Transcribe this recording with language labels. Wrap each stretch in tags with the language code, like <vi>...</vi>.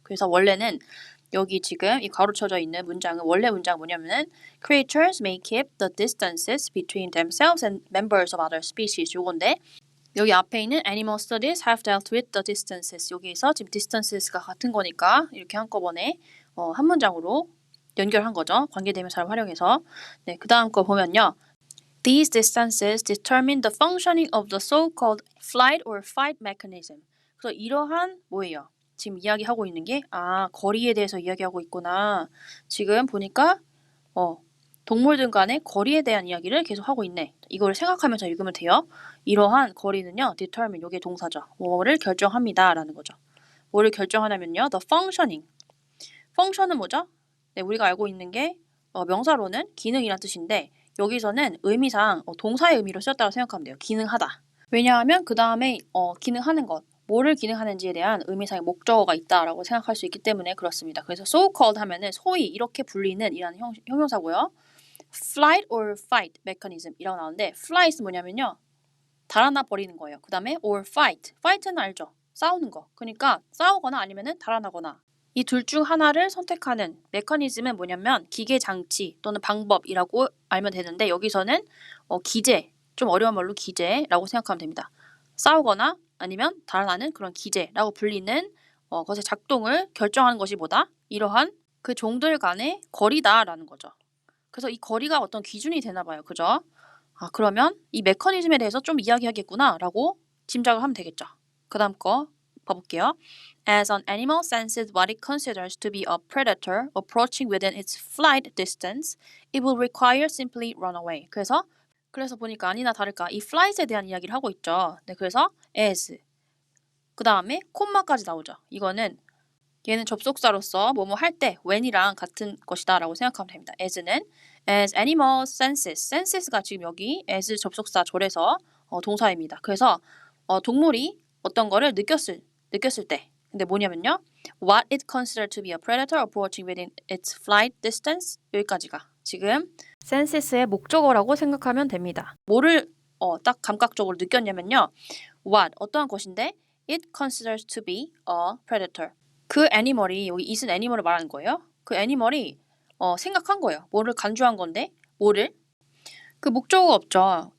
<ko>그래서 원래는 여기 지금 이 가로쳐져 있는 문장은 원래 문장 뭐냐면은</ko> <en>creatures may keep the distances between themselves and members of other species</en> <ko>요건데 여기 앞에 있는</ko> <en>animal studies have dealt with the distances</en> <ko>여기에서 지금 distances가 같은 거니까 이렇게 한꺼번에 한 문장으로 연결한 거죠. 관계대명사를 활용해서. 네, 그 다음 거 보면요.</ko> <en>These distances determine the functioning of the so-called flight or fight mechanism.</en> <ko>그래서 이러한 뭐예요? 지금 이야기하고 있는 게 거리에 대해서 이야기하고 있구나. 지금 보니까 동물들 간의 거리에 대한 이야기를 계속 하고 있네. 이걸 생각하면서 읽으면 돼요. 이러한 거리는요. determine, 요게 동사죠. 뭐를 결정합니다. 라는 거죠. 뭐를 결정하냐면요. the functioning. function은 뭐죠? 네, 우리가 알고 있는 게 명사로는 기능이란 뜻인데 여기서는 의미상 동사의 의미로 쓰였다고 생각하면 돼요. 기능하다. 왜냐하면 그 다음에 기능하는 것, 뭐를 기능하는지에 대한 의미상의 목적어가 있다라고 생각할 수 있기 때문에 그렇습니다. 그래서 so-called 하면은 소위 이렇게 불리는 이라는 형용사고요. flight or fight mechanism이라고 나오는데 flight은 뭐냐면요. 달아나 버리는 거예요. 그 다음에 or fight. fight는 알죠? 싸우는 거. 그러니까 싸우거나 아니면은 달아나거나. 이 둘 중 하나를 선택하는 메커니즘은 뭐냐면 기계 장치 또는 방법이라고 알면 되는데 여기서는 기제, 좀 어려운 말로 기제라고 생각하면 됩니다. 싸우거나 아니면 달아나는 그런 기제라고 불리는 것의 작동을 결정하는 것이 뭐다? 이러한 그 종들 간의 거리다라는 거죠. 그래서 이 거리가 어떤 기준이 되나 봐요. 그죠? 그러면 이 메커니즘에 대해서 좀 이야기하겠구나 라고 짐작을 하면 되겠죠. 그 다음 거 봐볼게요.</ko> <en>As an animal senses what it considers to be a predator approaching within its flight distance, it will require simply run away.</en> <ko>그래서 보니까 아니나 다를까 이 flight에 대한 이야기를 하고 있죠. 네, 그래서 as 그 다음에 콤마까지 나오죠. 이거는 얘는 접속사로서 뭐뭐 할 때 when이랑 같은 것이다 라고 생각하면 됩니다. as는 as animal senses가 지금 여기 as 접속사 절에서 동사입니다. 그래서 동물이 어떤 거를 느꼈을 때 근데 뭐냐면요.</ko> <en>what it considered to be a predator approaching within its flight distance</en> <ko>여기까지가 지금 senses의 목적어라고 생각하면 됩니다. 뭐를 딱 감각적으로 느꼈냐면요. what 어떠한 것인데</ko> <en>it considers to be a predator</en> <ko>그 애니멀이 여기 it은 애니멀을 말하는 거예요. 그 애니멀이 생각한 거예요. 뭐를 간주한 건데 뭐를 그 목적어가 없죠.</ko>